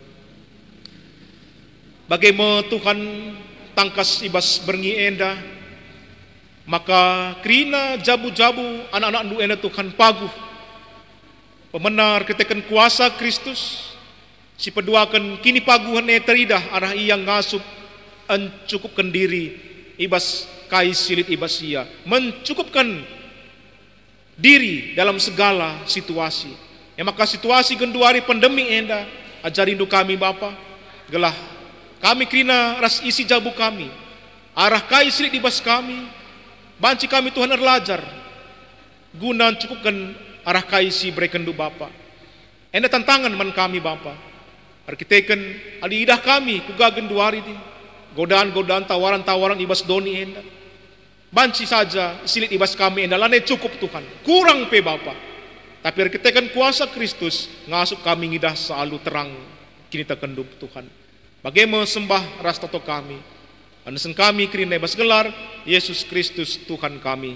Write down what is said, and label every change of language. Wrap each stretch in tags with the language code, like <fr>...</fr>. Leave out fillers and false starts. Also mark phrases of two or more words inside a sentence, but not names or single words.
<btx>Bagaimana Tuhan tangkas ibas berngi enda maka krina jabu-jabu anak-anak nu ena Tuhan paguh pemenar ketekan kuasa Kristus si peduakan kini paguhan teridah arah ia ngasup mencukupkan diri ibas kai silit ibas ia</btx> <id>mencukupkan diri dalam segala situasi. Ya,</id> <btx>maka situasi genduari pandemi enda ajarindu kami Bapa gelah kami krina ras isi jabu kami arah kai silit ibas kami banci kami Tuhan erlajar guna cukupkan arah kaisi berekendu Bapa. Enda tantangan man kami Bapa. Arkiteken adi idah kami kugagen duari di godaan-godaan tawaran-tawaran ibas doni enda. Banci saja silit ibas kami enda lane cukup Tuhan. Kurang pe Bapa. Tapi arkiteken kuasa Kristus ngasup kami ngidah selalu terang kini terkendup Tuhan. Bagaimana sembah ras toto kami. Anesen kami kerina ibas gelar Yesus Kristus Tuhan kami.</btx>